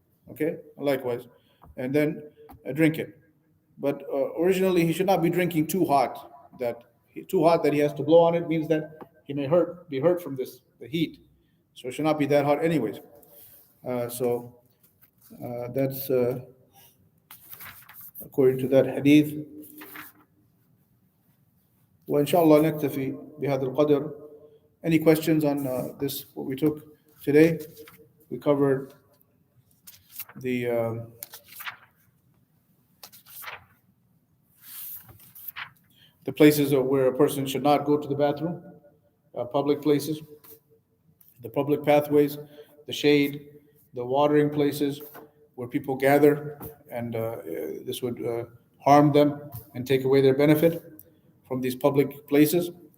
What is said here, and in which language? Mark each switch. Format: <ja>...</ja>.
<en>Okay, likewise, and then drink it. But originally, he should not be drinking too hot. That he has to blow on it means that he may be hurt from the heat. So it should not be that hot, anyways. So that's according to that hadith.</en> <ar>وإن شاء الله نكتفي بهذا القدر.</ar> <en>Any questions on this? What we took today? We covered the places where a person should not go to the bathroom, public places, the public pathways, the shade, the watering places where people gather, and this would harm them and take away their benefit from these public places.</en>